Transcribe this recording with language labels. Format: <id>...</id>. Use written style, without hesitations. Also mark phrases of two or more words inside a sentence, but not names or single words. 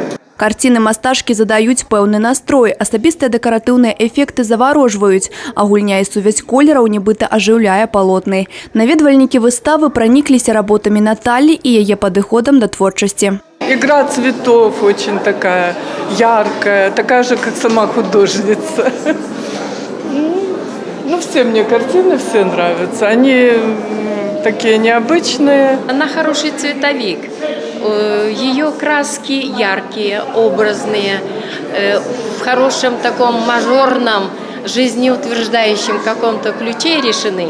<be>Картины масташкі задаюць пэўны настрой, асабістыя дэкаратыўныя эфекты заварожваюць, а гульня і сувязь колераў нібыта ажыўляе палотны. Наведвальнікі выставы пранікліся работамі Натальи и яе падыходам да творчасці.</be> <ru>Игра цветов очень такая яркая, такая же, как сама художница. Ну, все мне картины, все нравятся. Они такие необычные. Она хороший цветовик. Ее краски яркие, образные, в хорошем таком мажорном, жизнеутверждающем каком-то ключе решены.</ru>